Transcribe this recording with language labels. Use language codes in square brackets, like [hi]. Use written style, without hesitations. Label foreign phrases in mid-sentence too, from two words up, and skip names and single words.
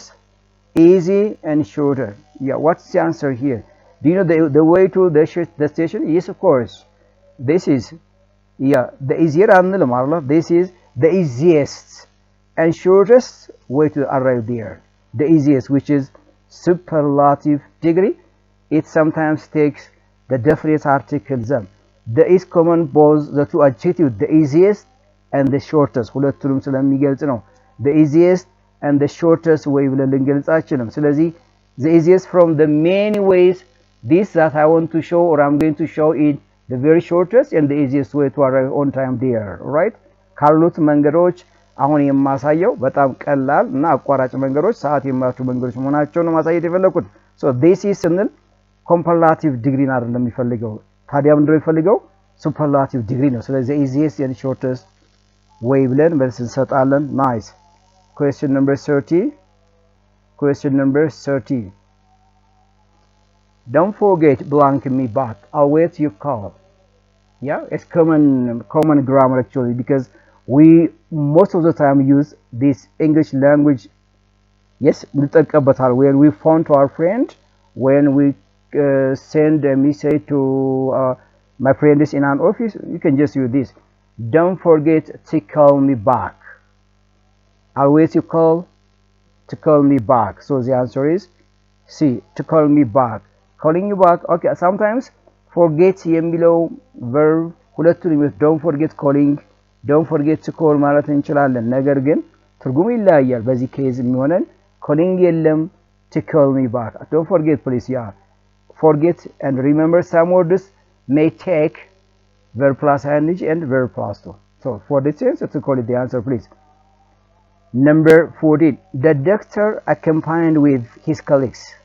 [en] easy and shorter yeah what's the answer here do you know the way to the station yes of course this is yeah the easier and this is the easiest and shortest way to arrive there the easiest which is superlative degree it sometimes takes the definite article them the is common both the two adjectives the easiest and the shortest [am] ሁለቱንም ስለሚገልጽ ነው [en] the easiest and the shortest way [am] ብለን ልንገልጻችንም [en] ስለዚህ the easiest from the many ways this that I want to show or I'm going to show it the very shortest and the easiest way to arrive on time there right [am] ካሉት መንገዶች አሁን የማሳየው በጣም ቀላል እና አቋራጭ መንገዶች ሰዓት የማያጡ መንገዶች መሆናቸውን ነው ማሳየት የፈለኩት [en] so this is ስንል comparative degree [am] አይደለም የሚፈልገው ታዲያ ምንድነው የሚፈልገው [en] superlative degree [am] ነው ስለዚህ [en] easiest and shortest way [am] ብለን መልስ እንሰጣለን [en] nice question number 30 don't forget blank me back I'll wait your call yeah it's common grammar actually because we most of the time use this English language yes እንጠቀምበታል when we phone to our friend when we send a message to my friend is in an office you can just use this don't forget to call me back I'll wait your call to call me back so the answer is C to call me back calling you back okay sometimes forget የሚለው verb ሁለቱንም don't forget calling don't forget to call [am] ማለት እንችላለን ነገር ግን ትርጉሙ ይለያያል በዚህ ኬዝ የሚሆነን [en] calling የለም to call me back don't forget please yeah forget and remember some words may take verb plus ing and verb plus 2 so for this answer to call it the answer please number 14 the doctor accompanied with his colleagues